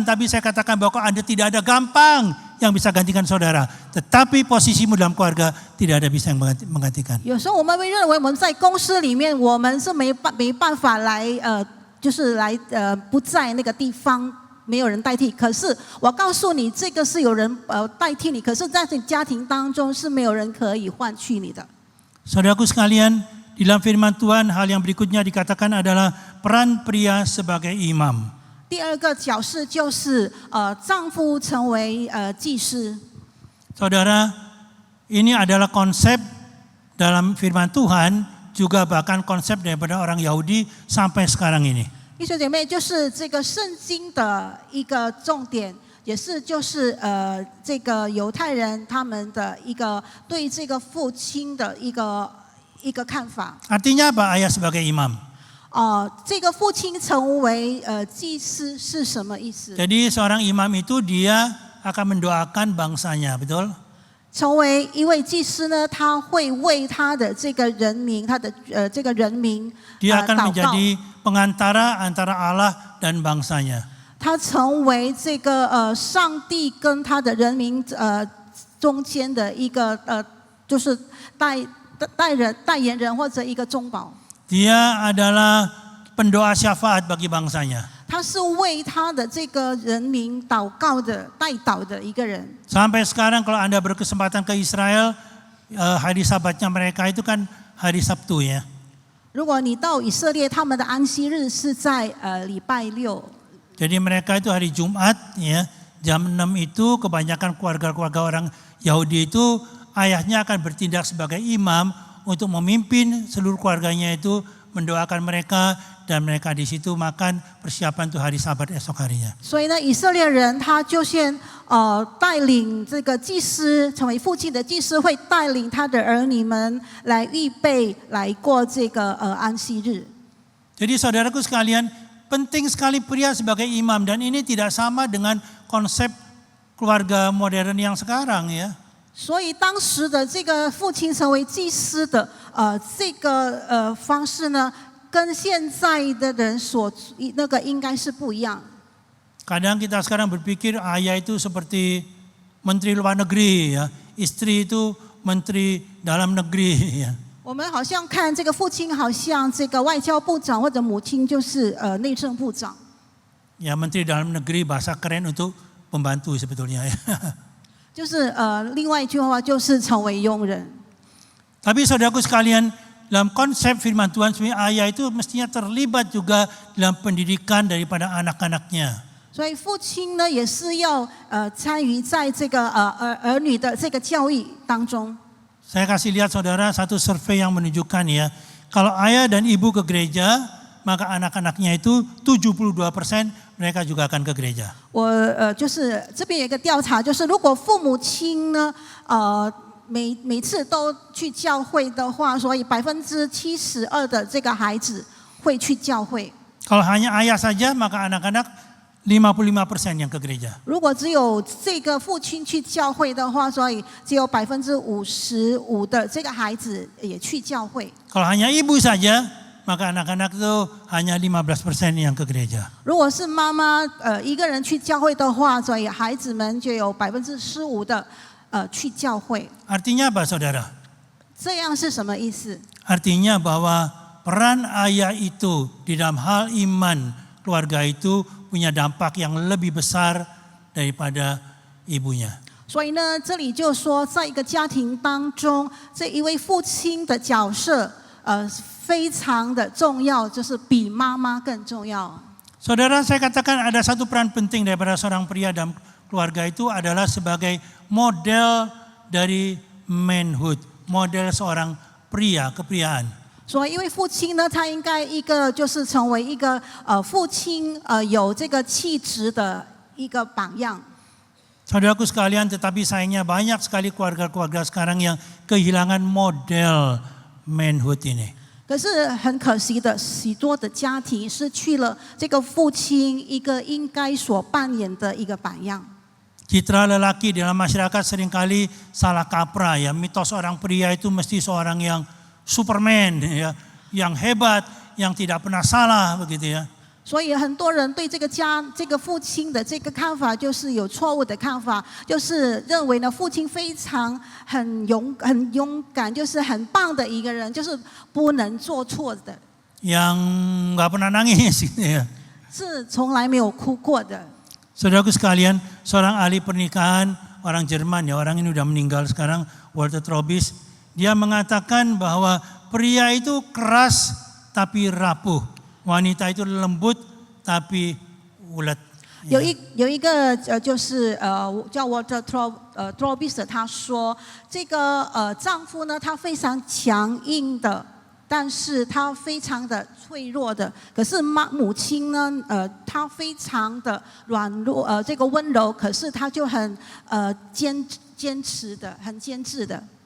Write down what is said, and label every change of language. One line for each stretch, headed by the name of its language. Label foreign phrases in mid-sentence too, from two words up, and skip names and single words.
Indonesian: Tapi saya katakan bahwa Anda tidak ada gampang yang bisa gantikan saudara. Tetapi posisimu dalam keluarga tidak ada bisa yang menggantikan.
Chinese: 有时候我们会认为我们在公司里面，我们是没办法来就是来不在那个地方，没有人代替。可是我告诉你，这个是有人代替你，可是在你家庭当中是没有人可以换取你的。
Indonesian: Saudaraku sekalian, di dalam firman Tuhan hal yang berikutnya dikatakan adalah peran pria sebagai imam.
Chinese: 第二个角色就是丈夫成为祭司。
Indonesian: Saudara, ini adalah konsep dalam firman Tuhan, juga bahkan konsep daripada orang Yahudi sampai sekarang ini.
Chinese: 弟兄姐妹，就是这个圣经的一个重点，也是就是这个犹太人他们的一个对这个父亲的一个看法。
Indonesian: Artinya apa ayah sebagai imam?
Chinese: 这个父亲成为祭司是什么意思？
Indonesian: Jadi seorang imam itu dia akan mendoakan bangsanya, betul?
Chinese: 成为一位祭司呢，他会为他的这个人民，他的这个人民
Indonesian: Dia akan
Chinese: 祷告。
Indonesian: menjadi pengantara antara Allah dan bangsanya.
Chinese: 他成为这个上帝跟他的人民中间的一个就是代言人或者一个中保。
Indonesian: Dia adalah pendoa syafaat bagi bangsanya.
Chinese: 他是为他的这个人民祷告的代祷的一个人。
Indonesian: Sampai sekarang kalau Anda berkesempatan ke Israel, hari sabatnya mereka itu kan hari Sabtu ya.
Chinese: 如果你到以色列，他们的安息日是在礼拜六。
Indonesian: Jadi mereka itu hari Jumat ya, jam 6 itu kebanyakan keluarga-keluarga orang Yahudi itu ayahnya akan bertindak sebagai imam untuk memimpin seluruh keluarganya itu mendoakan mereka dan mereka di situ makan persiapan untuk hari Sabat esok harinya.
Chinese: 所以呢，以色列人他就先带领这个祭司，成为父亲的祭司会带领他的儿女们来预备来过这个安息日。
Indonesian: Jadi saudaraku sekalian, penting sekali pria sebagai imam dan ini tidak sama dengan konsep keluarga modern yang sekarang ya.
Chinese: 所以当时的这个父亲成为祭司的这个方式呢，跟现在的人所那个应该是不一样。
Indonesian: Kadang kita sekarang berpikir ayah itu seperti menteri luar negeri ya, istri itu menteri dalam negeri ya.
Chinese: 我们好像看这个父亲好像这个外交部长或者母亲就是内政部长。
Indonesian: Ya menteri dalam negeri bahasa keren untuk pembantu sebetulnya ya.
Chinese: 就是另外一句话就是成为佣人。
Indonesian: Tapi saudaraku sekalian, dalam konsep firman Tuhan sebenarnya ayah itu mestinya terlibat juga dalam pendidikan daripada anak-anaknya.
Chinese: 所以父亲呢也是要参与在这个儿女的这个教育当中。
Indonesian: Saya kasih lihat saudara satu survei yang menunjukkan ya, kalau ayah dan ibu ke gereja, maka anak-anaknya itu 72% mereka juga akan ke gereja.
Chinese: 我就是这边有一个调查，就是如果父母亲呢每次都去教会的话，所以72%的这个孩子会去教会。
Indonesian: Kalau hanya ayah saja, maka anak-anak 55% yang ke gereja.
Chinese: 如果只有这个父亲去教会的话，所以只有55%的这个孩子也去教会。
Indonesian: Kalau hanya ibu saja, maka anak-anak itu hanya 15% yang ke gereja.
Chinese: 如果是妈妈一个人去教会的话，所以孩子们就有15%的去教会。
Indonesian: Artinya apa saudara?
Chinese: 这样是什么意思？
Indonesian: Artinya bahwa peran ayah itu di dalam hal iman keluarga itu punya dampak yang lebih besar daripada ibunya.
Chinese: 所以呢，这里就说，在一个家庭当中，这一位父亲的角色非常的重要，就是比妈妈更重要。
Indonesian: Saudara, saya katakan ada satu peran penting daripada seorang pria dalam keluarga itu adalah sebagai model dari manhood, model seorang pria, kepriaan.
Chinese: 所以，一位父亲呢，他应该一个就是成为一个父亲有这个气质的一个榜样。
Indonesian: Saudaraku sekalian, tetapi sayangnya banyak sekali keluarga-keluarga sekarang yang kehilangan model manhood ini.
Chinese: 可是很可惜的，许多的家庭失去了这个父亲一个应该所扮演的一个榜样。
Indonesian: Citra lelaki dalam masyarakat seringkali salah kaprah ya. Mitos orang pria itu mesti seorang yang Superman ya, yang hebat, yang tidak pernah salah begitu ya.
Chinese: 所以很多人对这个父亲的这个看法就是有错误的看法，就是认为呢父亲非常很勇敢，就是很棒的一个人，就是不能做错的，
Indonesian: Yang nggak pernah nangis gitu ya.
Chinese: 是从来没有哭过的。
Indonesian: Saudaraku sekalian, seorang ahli pernikahan orang Jerman ya, orang ini udah meninggal sekarang, Walter Trobis, dia mengatakan bahwa pria itu keras tapi rapuh, wanita itu lembut tapi ulet.
Chinese: 有一个就是叫 Walter Trobis， 他说这个丈夫呢，他非常强硬的，但是他非常的脆弱的。可是母亲呢，她非常的软弱，这个温柔，可是她就很坚持的，很坚持的。